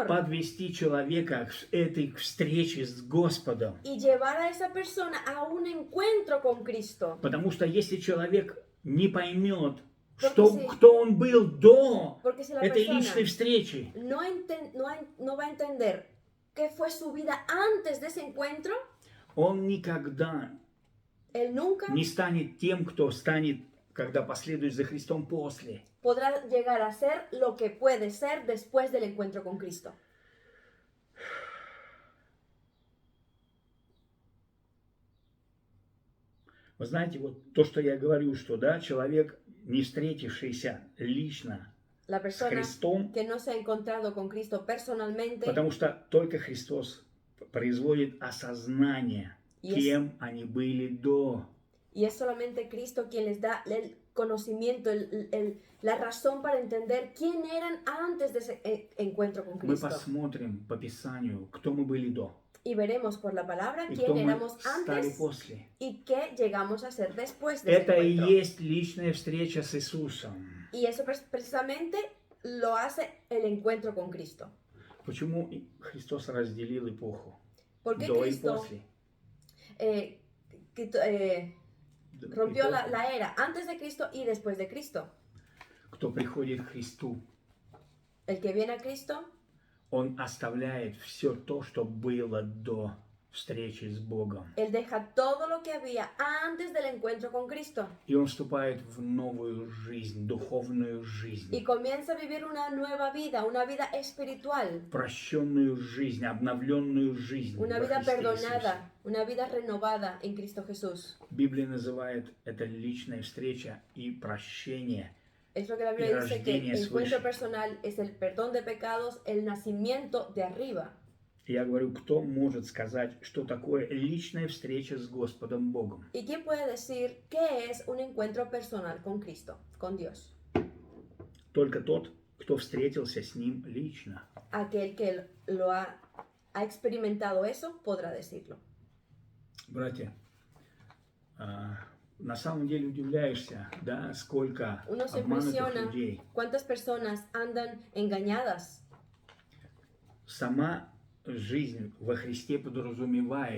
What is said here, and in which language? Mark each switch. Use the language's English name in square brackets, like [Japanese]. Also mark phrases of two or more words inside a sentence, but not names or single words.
[Russian] Подвести человека к этой встрече с Господом. [Spanish] Y llevar a esa persona a un encuentro con Cristo. [Russian] Потому что если человек не поймет, [Spanish] Porque [Russian] кто он был до [Spanish] Porque si la [Russian] этой [Spanish] persona [Russian] личной встречи, [Spanish] no va a entender qué fue su vida antes de ese encuentro, [Russian] он никогда [Spanish] él nunca [Russian] не станет тем, кто станет, когда последует за Христом после. [Spanish] podrá llegar a ser lo que puede ser después del encuentro con Cristo. [Russian] Вы знаете, вот то, что я говорю, что да, человек, не встретившийся лично [Spanish] La [Russian] с [Spanish] persona [Russian] Христом, [Spanish] que no se ha encontrado con Cristo personalmente, [Russian] потому что только Христос производит осознание, [Spanish] Y es- [Russian] кем они были до. [Spanish] y es solamente Cristo quien les da el conocimiento, la razón para entender quién eran antes de ese encuentro con [Russian] Мы [Spanish] Cristo. [Russian] посмотрим по Писанию, кто мы были до [Spanish] Y veremos por la palabra [Russian] и [Spanish] quién [Russian] кто мы [Spanish] éramos [Russian] стали [Spanish] antes [Russian] после. [Spanish] y qué llegamos a ser después de ese [Russian] Это и [Spanish] encuentro. [Russian] есть личная встреча с Иисусом. [Spanish] Y eso precisamente lo hace el encuentro con Cristo. [Russian] Почему Христос разделил эпоху? [Spanish] Porque [Russian] До и [Spanish] Cristo [Russian] после. [Spanish] rompió [Russian] Эпоху. [Spanish] la era antes de Cristo y después de Cristo. [Russian] Кто приходит к Христу, [Spanish] El que viene a Cristo [Russian] он оставляет все то, что было до. встречи с Богом. [Spanish] Él deja todo lo que había antes del encuentro con Cristo [Russian] И он вступает в новую жизнь, духовную [Spanish] y [Russian] жизнь, [Spanish] comienza a vivir una nueva vida, una vida espiritual, [Russian] прощенную жизнь, обновленную жизнь [Spanish] una [Russian] во [Spanish] vida [Russian] Христе Иисусе. [Spanish] perdonada, una vida renovada en Cristo Jesús. [Russian] Библия называет это личная встреча и прощение. [Spanish] Es lo que la Y Biblia dice, que el [Russian] rождение [Spanish] encuentro [Russian] свыше. [Spanish] personal es el perdón de pecados, el nacimiento de arriba. [Russian] Я говорю, кто может сказать, что такое личная встреча с Господом Богом? [Spanish] ¿Y quién puede decir qué es un encuentro personal con Cristo, con Dios? [Russian] Только тот, кто встретился с Ним лично. [Spanish] Aquel que lo ha experimentado eso podrá decirlo. [Russian] Братья, на самом деле удивляешься, да, сколько [Spanish] Uno se [Russian] обманутых [Spanish] impresiona [Russian] людей. [Spanish] cuántas personas andan engañadas, [Russian] Сама жизнь во Христе подразумевает